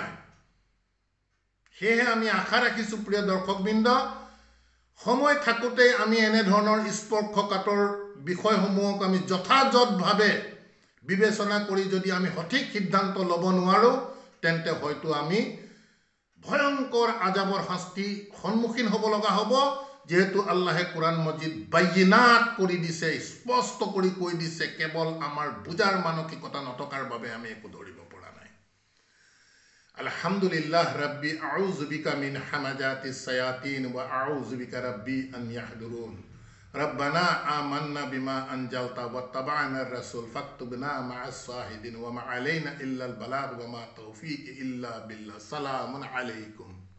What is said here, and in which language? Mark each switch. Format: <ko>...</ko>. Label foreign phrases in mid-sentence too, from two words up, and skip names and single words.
<as>সেয়েহে আমি আশা ৰাখিছো প্ৰিয় দৰ্শকবৃন্দ, সময় থাকোঁতেই আমি এনেধৰণৰ স্পৰ্শকাতৰ বিষয়সমূহক আমি যথাযথভাৱে বিবেচনা কৰি যদি আমি সঠিক সিদ্ধান্ত ল'ব নোৱাৰো, তেন্তে হয়তো আমি ভয়ংকৰ আজাবৰ শাস্তি সন্মুখীন হ'ব লগা হ'ব। যেহেতু আল্লাহে কোৰাণ মজিদ বাইনাত কৰি দিছে, স্পষ্ট কৰি কৈ দিছে, কেৱল আমাৰ বুজাৰ মানসিকতা নথকাৰ বাবে আমি একো ধৰিব পৰা নাই।</as> <ar>الحمد لله رب أعوذ بك من همزات الشياطين وأعوذ بك رب أن يحضرون ربنا آمنا بما أنزلت واتبعنا الرسول فاكتبنا مع الشاهدين وما علينا إلا البلاغ وما توفيقي إلا بالله سلام عليكم.</ar>